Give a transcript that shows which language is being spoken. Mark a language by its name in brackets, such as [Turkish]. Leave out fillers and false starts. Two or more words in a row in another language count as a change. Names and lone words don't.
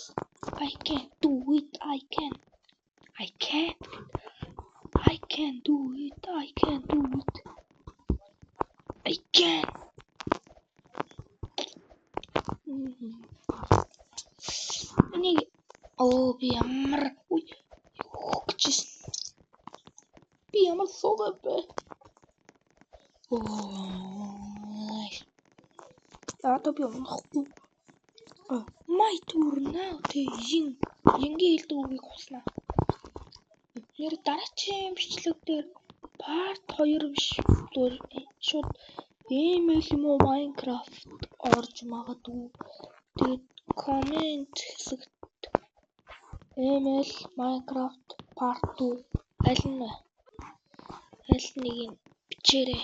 [English] I can't do it. I can't do it. I can. [Mongolian] Би ямар би ямар суугаа бэ? Одоо би унахгүй. [English] My turn now. [Mongolian] Янгийн хэлдэг үгийг хуснаа. Нэр дараагийн бичлэг дээр part 2 биш шууд email юм уу Minecraft орж магадгүй. Тэгээд comment хэсэгт email Minecraft part 2 аль нэг бичээрэй.